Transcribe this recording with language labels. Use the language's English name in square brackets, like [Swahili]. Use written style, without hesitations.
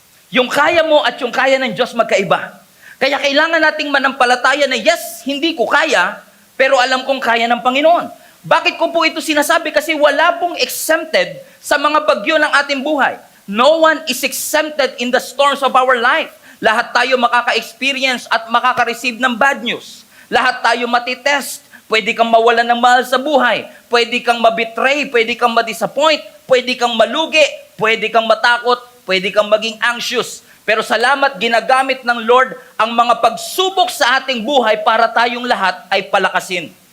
[Filipino] Yung kaya mo at yung kaya ng Diyos magkaiba. Kaya kailangan nating manampalataya na yes, hindi ko kaya, pero alam kong kaya ng Panginoon. Bakit ko po ito sinasabi? Kasi wala pong exempted sa mga bagyo ng ating buhay. [English] No one is exempted in the storms of our life. [Filipino] Lahat tayo makaka-experience at makaka-receive ng bad news. Lahat tayo matitest. Pwede kang mawalan ng mahal sa buhay. Pwede kang mabetray. Pwede kang madisappoint. Pwede kang malugi. Pwede kang matakot. Pwede kang maging anxious. Pero salamat, ginagamit ng Lord ang mga pagsubok sa ating buhay para tayong lahat ay palakasin.